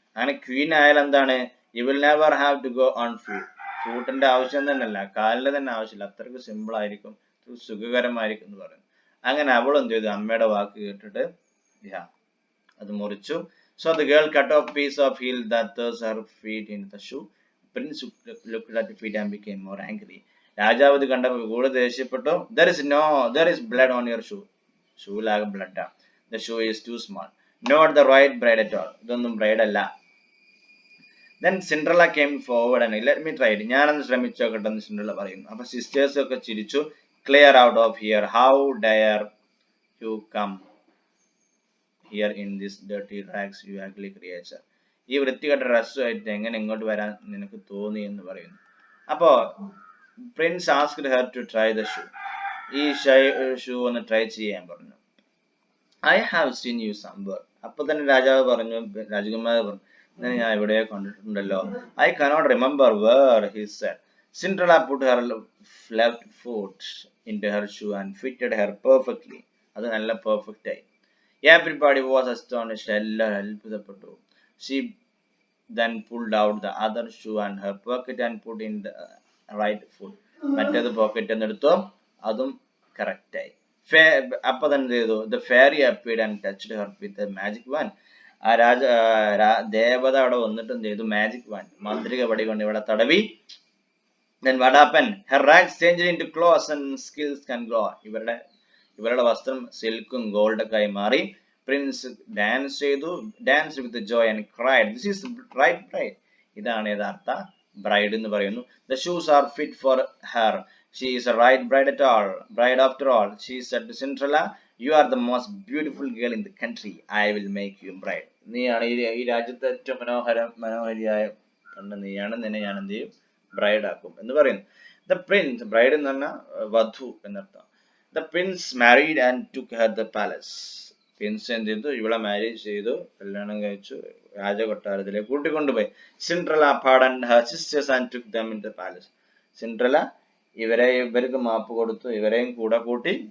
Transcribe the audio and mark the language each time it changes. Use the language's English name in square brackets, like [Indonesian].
[Malayalam] അങ്ങനെ ക്വീൻ ആയാലും എന്താണ്, [English] you will never have to go on [Malayalam] ഫൂട്ടിന്റെ ആവശ്യം തന്നെയല്ല, കാലിന്റെ തന്നെ ആവശ്യമില്ല, അത്രയ്ക്ക് സിമ്പിൾ ആയിരിക്കും, സുഖകരമായിരിക്കും എന്ന് പറയുന്നു. അങ്ങനെ അവൾ എന്ത് ചെയ്തു, അമ്മയുടെ വാക്ക് കേട്ടിട്ട് അത് മുറിച്ചു. [English] So the girl cut off piece of heel that thrust her feet into the shoe. Prince looked at the feet and became more angry. [Malayalam] രാജാവ് ഇത് കണ്ടപ്പോൾ കൂടുതൽ ദേഷ്യപ്പെട്ടു. [English] There is blood on your shoe. [Malayalam] ഷൂലാകെ ബ്ലഡാ. [English] The shoe is too small. Not the right bride at all. [Malayalam] ഇതൊന്നും bride അല്ല. [English] Then Cinderella came forward and let me try it. [Malayalam] ഞാനൊന്ന് ശ്രമിച്ചു നോക്കട്ടെ എന്ന് സിൻഡ്രല്ല പറയുന്നു. അപ്പൊ സിസ്റ്റേഴ്സ് ഒക്കെ ചിരിച്ചു. [English] Clear out of here. How dare you come here in this dirty rags, you ugly creature. [Malayalam] ഈ വൃത്തികെട്ട ഡ്രസ്സുമായിട്ട് എങ്ങനെ ഇങ്ങോട്ട് വരാൻ നിനക്ക് തോന്നി എന്ന് പറയുന്നു. അപ്പോ [English] Prince asked her to try the shoe. [Malayalam] ഈ ഷൂ ഒന്ന് ട്രൈ ചെയ്യാൻ പറഞ്ഞു. [English] I have seen you somewhere. [Malayalam] അപ്പൊ തന്നെ രാജാവ് പറഞ്ഞു, രാജകുമാരൻ പറഞ്ഞു, ഞാൻ എവിടെയോ കണ്ടിട്ടുണ്ടല്ലോ. [English] I cannot remember where, he said. Cinderella put her left foot into her shoe and fitted her perfectly. [Malayalam] അത് നല്ല പെർഫെക്റ്റ് ആയി. [English] Everybody was astonished. [Malayalam] എല്ലാവരും അത്ഭുതപ്പെട്ടു. [English] She then pulled out the other shoe and her pocket and put in the right foot. [Malayalam] മറ്റേത് pocket എന്നെടുത്തു, അതും correct ആയി. അപ്പൊ തന്നെ ചെയ്തു, [English] the fairy appeared and touched her with a magic wand. [Malayalam] ആ ദേവത അവിടെ വന്നിട്ട് എന്ത് ചെയ്തു, മാജിക് വാൻഡ്, മാന്ത്രിക വടി കൊണ്ട് ഇവിടെ തടവി. [English] Then what happened? Her rags changed into clothes and skills can glow. [Malayalam] ഇവരുടെ വസ്ത്രം സിൽക്കും ഗോൾഡൊക്കെ ആയി മാറി. [English] Prince dance with joy and cried, this is right bride. [Malayalam] ഇതാണ് യഥാർത്ഥ ബ്രൈഡ് എന്ന് പറയുന്നു. [English] The shoes are fit for her. She is a right bride after all. She said to Cinderella, you are the most beautiful girl in the country. I will make you bride. [Malayalam] നീയാണ് ഈ രാജ്യത്തെ ഏറ്റവും മനോഹരിയായ പെണ്ണ് നീയാണ്, നിന്നെ ഞാൻ എന്ത് ചെയ്യും, ബ്രൈഡ് ആക്കും എന്ന് പറയുന്നു. [English] The prince, [Malayalam] ബ്രൈഡ് എന്ന് പറഞ്ഞാൽ വധു എന്നർത്ഥം. [English] The prince married and took her the palace. [Malayalam] Prince എന്ത് ചെയ്തു, ഇവളെ മാരേജ് ചെയ്തു, കല്യാണം കഴിച്ചു, രാജകൊട്ടാരത്തിലേക്ക് കൂട്ടിക്കൊണ്ടുപോയി. [English] Cinderella pardoned her sisters and took them into the palace. [Malayalam] Cinderella ഇവർക്ക് മാപ്പ് കൊടുത്തു, ഇവരെയും കൂടെ കൂട്ടി.